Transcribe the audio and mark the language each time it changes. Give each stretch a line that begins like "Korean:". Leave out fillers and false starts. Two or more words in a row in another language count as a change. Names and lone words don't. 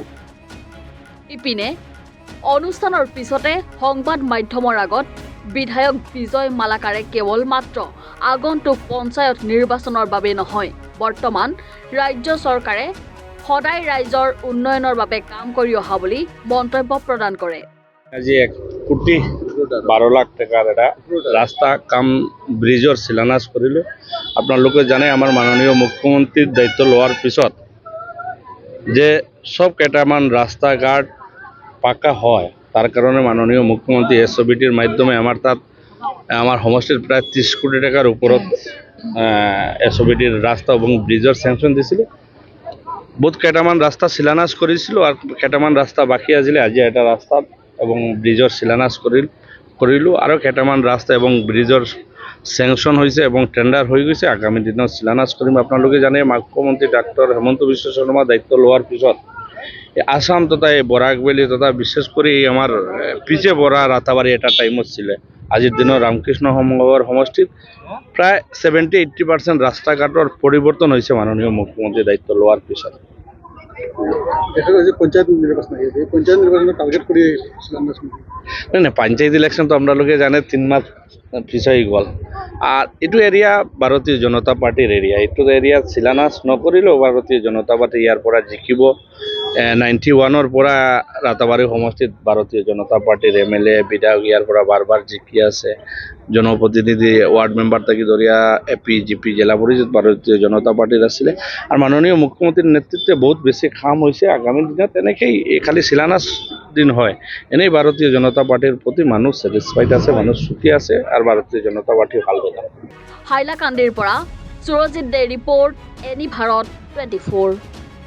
Assamese: ইপিনে অনুষ্ঠানৰ পিছতে সংবাদ মাধ্যমৰ আগত বিধায়ক বিজয় মালাকাৰে কেৱল মাত্ৰ আগন্তুক পঞ্চায়ত নিৰ্বাচনৰ বাবে নহয়, বৰ্তমান ৰাজ্য চৰকাৰে সদায় ৰাইজৰ উন্নয়নৰ বাবে কাম কৰি অহা বুলি মন্তব্য প্ৰদান কৰে। আজি 1,12,00,000 টাকাৰ এটা ৰাস্তা কাম ব্ৰিজৰ শিলান্যাস কৰিলোঁ। আপোনালোকে জানে আমাৰ মাননীয় মুখ্যমন্ত্ৰীৰ দায়িত্ব লোৱাৰ পিছত যে সব কেইটামান ৰাস্তা ঘাট পাকা হয়,
Bangla: তার কারণে মাননীয় মুখ্যমন্ত্রী এসওবিটির মাধ্যমে আমার সমষ্টির প্রায় 30 কোটি টাকার উপরত এসওবিটির রাস্তা এবং ব্রিজের স্যাংশন দিছিল। বহুত কেইটামান রাস্তা শিলান্যাস করেছিল আর কেইটামান রাস্তা বাকি আছিলে। আজি এটা রাস্তা এবং ব্রিজের শিলান্যাস করিলো আর কেইটামান রাস্তা এবং ব্রিজের স্যাংশন হয়েছে এবং টেন্ডার হয়ে গেছে।
Assamese: আগামী দিনত শিলান্যাস করিম।
Bangla: আপনাদের জানে মুখ্যমন্ত্রী ডক্টর হেমন্ত বিশ্ব শর্মা
Assamese: দায়িত্ব লোৱাৰ পিছত
Bangla: আসাম তথা এই বরাকবেলি তথা বিশেষ করে আমার পিছে বরা রাতাবাড়ি এটা টাইমত ছিল। আজির দিন রামকৃষ্ণ সংঘর সমষ্টিত প্রায় 70-80% রাস্তাঘাটর পরিবর্তন হয়েছে মাননীয় মুখ্যমন্ত্রী
Assamese: দায়িত্ব লোৱাৰ পিছত।
Bangla: পঞ্চায়েত নির্বাচন টার্গেট করে না পঞ্চায়েত ইলেকশন তো আপনাদের জানে 3 মাস পিছাই গল। আর এইটো এরিয়া ভারতীয় জনতা পার্টির এরিয়া।
Assamese: এইটো এরিয়া শিলান্যাস নকৰিলেও ভারতীয় জনতা পার্টি ইয়াৰ পৰা জিকিব। 91-ৰ পৰা ৰাতাবাৰী সমষ্টিত ভারতীয় জনতা পার্টির MLA বিধায়ক ইয়াৰ পৰা বারবার জিকি আছে।
Bangla: জনপ্রতিনিধি ওয়ার্ড মেম্বার থেকে ধরিয়া AP GP জেলা পরিষদ ভারতীয় জনতা পার্টির আছিলে। আর মাননীয় মুখ্যমন্ত্রীর নেতৃত্বে বহুত বেশি কাম হয়েছে।
Assamese: আগামী দিনত এনেকেই খালি শিলান্যাস দিন হয়,
Bangla: এনেই ভারতীয় জনতা পার্টির প্রতি মানুষ স্যাটিসফাইড আছে, মানুষ সুখী আছে আর ভারতীয় জনতা পার্টি ভাল কথা।
Assamese: হাইলাকান্দিৰ পৰা সুৰজিৎ দে ৰিপৰ্ট, এনি ভাৰত 24।